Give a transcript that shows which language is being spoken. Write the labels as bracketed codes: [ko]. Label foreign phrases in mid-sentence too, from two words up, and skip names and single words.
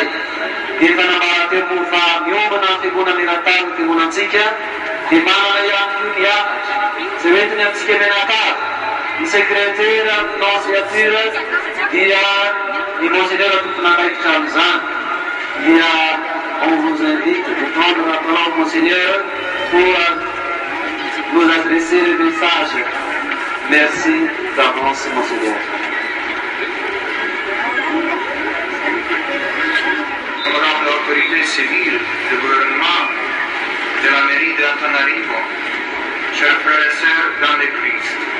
[mg] Dia fanambara teo moa fa miombana ny fiangonana eran-tany ny fiangonantsika dia manana ihany koa ny akatra zay hoentiny amintsika menakavy ny [fr] secrétaire nonciature [mg] dia ny monseigneur tompon'andraikitra amin'izany. [fr] Dia on vous invite de prendre la parole monseigneur pour nous adresser le message. Merci d'avance monseigneur. Honorable autorité civile du gouvernement de la mairie d'Antananarivo, chers frères et sœurs dans le Christ,